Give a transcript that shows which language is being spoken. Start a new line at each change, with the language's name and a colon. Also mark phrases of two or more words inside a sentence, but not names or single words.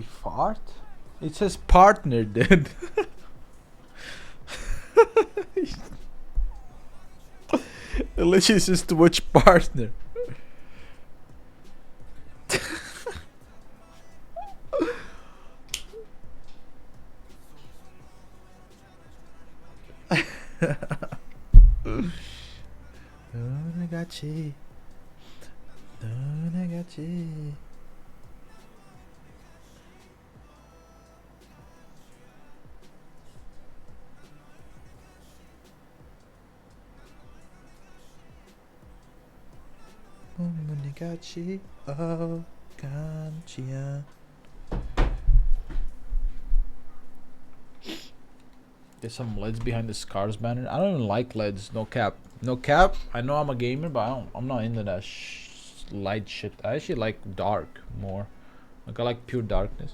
English: Fart? It says partner, dude. It literally says to which partner. Nagachi. Nagachi. Nagachi. Oh, Kanchia. There's some LEDs behind the SCARZ banner. I don't even like LEDs. No cap. No cap. I know I'm a gamer, but I'm not into that light shit. I actually like dark more. Like I like pure darkness.